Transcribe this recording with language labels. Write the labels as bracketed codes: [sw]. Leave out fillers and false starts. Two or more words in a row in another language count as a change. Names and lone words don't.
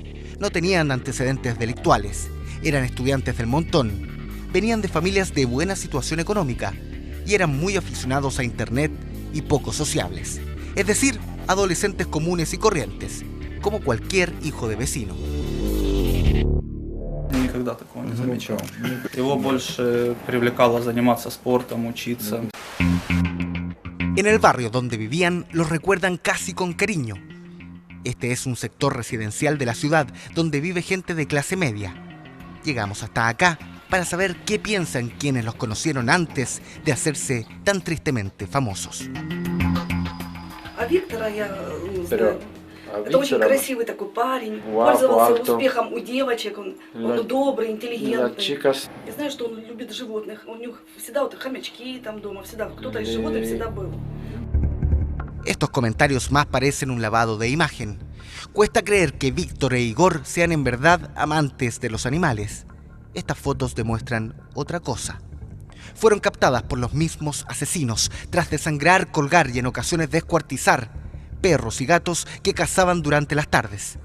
[es] No tenían antecedentes delictuales, eran estudiantes del montón, venían de familias de buena situación económica y eran muy aficionados a internet y poco sociables. Es decir, adolescentes comunes y corrientes, como cualquier hijo de vecino. [ru] Никогда такого не замечал. Его больше привлекало заниматься спортом, учиться. [es] En el barrio donde vivían los recuerdan casi con cariño. Este es un sector residencial de la ciudad donde vive gente de clase media. Llegamos hasta acá para saber qué piensan quienes los conocieron antes de hacerse tan tristemente famosos. [ru] А Виктора я это очень красивый такой парень, пользовался успехом у девочек, он добрый, интеллигентный. Я знаю, что он любит животных, у них всегда вот хомячки там дома, всегда кто-то из животных всегда был. [es] Estos comentarios más parecen un lavado de imagen. Cuesta creer que Víctor e Igor sean en verdad amantes de los animales. Estas fotos demuestran otra cosa. Fueron captadas por los mismos asesinos tras desangrar, colgar y en ocasiones descuartizar perros y gatos que cazaban durante las tardes.